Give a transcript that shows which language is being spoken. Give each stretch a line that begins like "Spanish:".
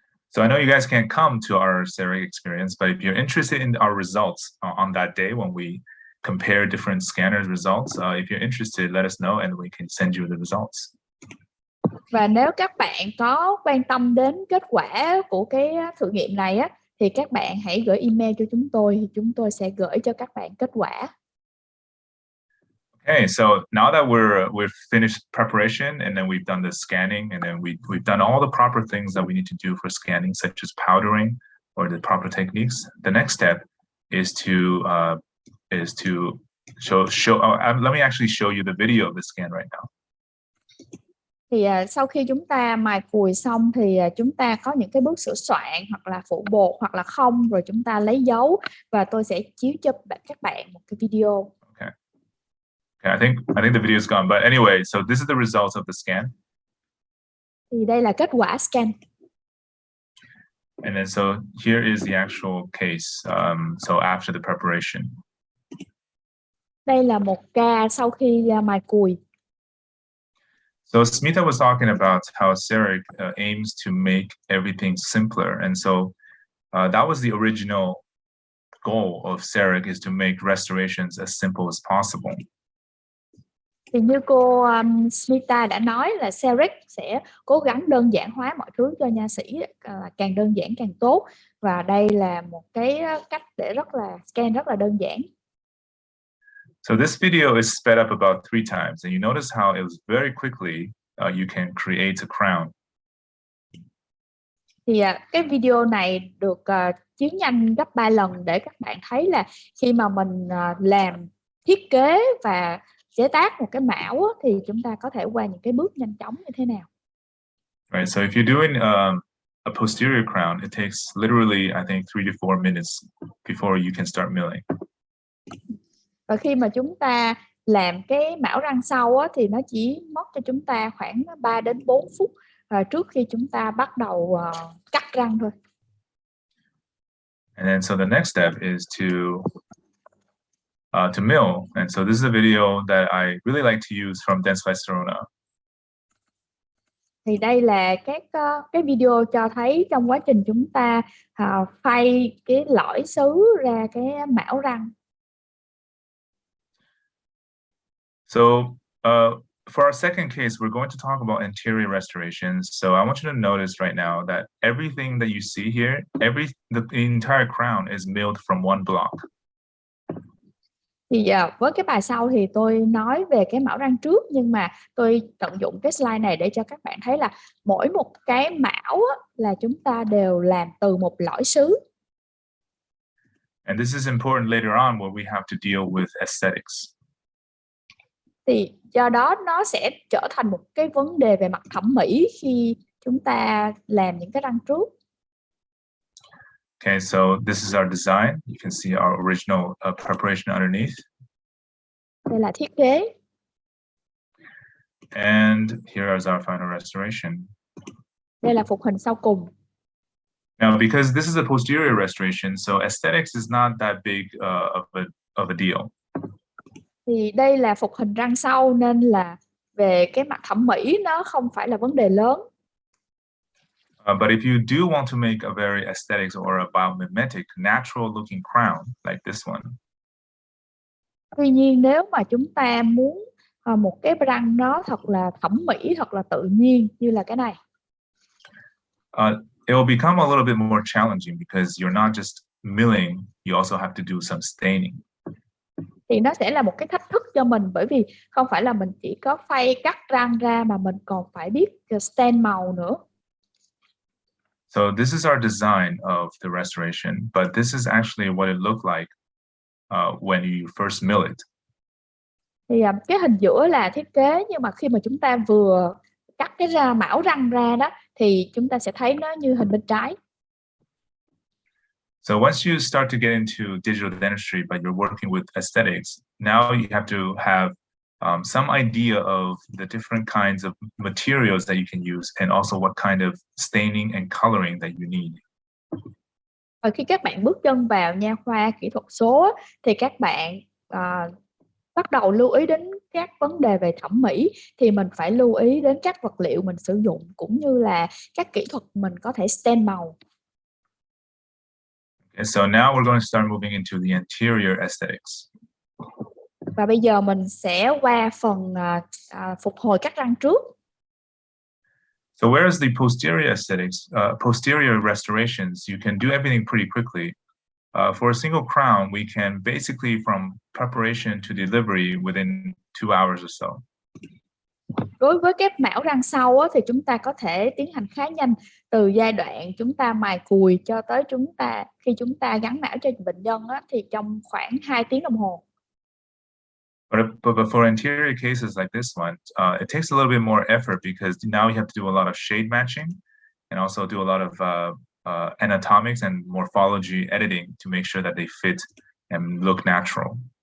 English: So I know you guys can't come to our Cerec experience, but if you're interested in our results on that day when we compare different scanners results, if you're interested, let us know and we can send you the results.
Vietnamese: Và nếu các bạn có quan tâm đến kết quả của cái thử nghiệm này á, thì các bạn hãy gửi email cho chúng tôi, thì chúng tôi sẽ gửi cho các bạn kết quả.
English: Okay, so now that we've finished preparation, and then we've done the scanning, and then we've done all the proper things that we need to do for scanning, such as powdering or the proper techniques. The next step is to show. Let me actually show you the video of the scan right now.
Vietnamese: Thì sau khi chúng ta mài cùi xong thì chúng ta có những cái bước sửa soạn hoặc là phủ bột hoặc là không, rồi chúng ta lấy dấu, và tôi sẽ chiếu cho các bạn một cái video.
English: Okay, I think the video is gone, but anyway, so this is the results of the scan.
Vietnamese: Thì đây là kết quả scan.
English: And then so here is the actual case. So after the preparation.
Vietnamese: Đây là một ca sau khi mài cùi.
English: So Smita was talking about how Cerec aims to make everything simpler, and so that was the original goal of Cerec, is to make restorations as simple as possible.
Vietnamese: Thì như cô Smita đã nói là Cerec sẽ cố gắng đơn giản hóa mọi thứ cho nha sĩ, càng đơn giản càng tốt, và đây là một cái cách để scan rất là đơn giản.
English: So this video is sped up about 3 times, and you notice how it was very quickly you can create a crown.
Vietnamese: Thì cái video này được chiếu nhanh gấp 3 lần để các bạn thấy là khi mà mình làm thiết kế và chế tác một cái mão á, thì chúng ta có thể qua những cái bước nhanh chóng như thế nào.
English: Right. So if you're doing a posterior crown, it takes literally, I think, 3 to 4 minutes before you can start milling.
Vietnamese: Và khi mà chúng ta làm cái mão răng sau á, thì nó chỉ mất cho chúng ta khoảng 3 đến 4 phút trước khi chúng ta bắt đầu cắt răng thôi.
English: And then so the next step is to mill. And so this is a video that I really like to use from Dentistry Barcelona.
Vietnamese: Thì đây là cái video cho thấy trong quá trình chúng ta phay cái lõi xứ ra cái mão răng.
English: So for our second case, we're going to talk about anterior restorations. So I want you to notice right now that everything that you see here, the entire crown is milled from one block.
Vietnamese: Thì với cái bài sau thì tôi nói về cái mão răng trước, nhưng mà tôi tận dụng cái slide này để cho các bạn thấy là mỗi một cái mão á, là chúng ta đều làm từ một lõi xứ.
English: And this is important later on when we have to deal with aesthetics.
Vietnamese: Thì do đó nó sẽ trở thành một cái vấn đề về mặt thẩm mỹ khi chúng ta làm những cái răng trước.
English: Okay, so this is our design. You can see our original preparation underneath.
Vietnamese: Đây là thiết kế.
English: And here is our final restoration.
Vietnamese: Đây là phục hình sau cùng.
English: Now, because this is a posterior restoration, so aesthetics is not that big of a deal.
Vietnamese: Thì đây là phục hình răng sau nên là về cái mặt thẩm mỹ nó không phải là vấn đề lớn.
English: But if you do want to make a very aesthetics or a biomimetic, natural looking crown like this one.
Vietnamese: Tuy nhiên nếu mà chúng ta muốn một cái răng nó thật là thẩm mỹ, thật là tự nhiên như là cái này,
English: it will become a little bit more challenging because you're not just milling, you also have to do some staining.
Vietnamese: Thì nó sẽ là một cái thách thức cho mình, bởi vì không phải là mình chỉ có phay cắt răng ra mà mình còn phải biết stain màu nữa.
English: So this is our design of the restoration, but this is actually what it looked like when you first mill it.
Vietnamese: Thì cái hình giữa là thiết kế, nhưng mà khi mà chúng ta vừa cắt cái mão răng ra đó thì chúng ta sẽ thấy nó như hình bên trái.
English: So once you start to get into digital dentistry, but you're working with aesthetics, now you have to have some idea of the different kinds of materials that you can use and also what kind of staining and coloring that you need.
Vietnamese: Và khi các bạn bước chân vào nha khoa kỹ thuật số thì các bạn bắt đầu lưu ý đến các vấn đề về thẩm mỹ, thì mình phải lưu ý đến các vật liệu mình sử dụng cũng như là các kỹ thuật mình có thể stain màu.
English: Okay, so now we're going to start moving into the anterior aesthetics.
Vietnamese: Và bây giờ mình sẽ qua phần phục hồi các răng trước.
English: So whereas the posterior aesthetics, posterior restorations, you can do everything pretty quickly. For a single crown, we can basically from preparation to delivery within 2 hours or so.
Vietnamese: Đối với các mão răng sau thì chúng ta có thể tiến hành khá nhanh, từ giai đoạn chúng ta mài cùi cho tới khi chúng ta gắn mão cho bệnh nhân thì trong khoảng 2 tiếng đồng hồ.
English: But for anterior cases like this one, it takes a little bit more effort because now you have to do a lot of shade matching and also do a lot of anatomics and morphology editing to make sure that they fit and look natural.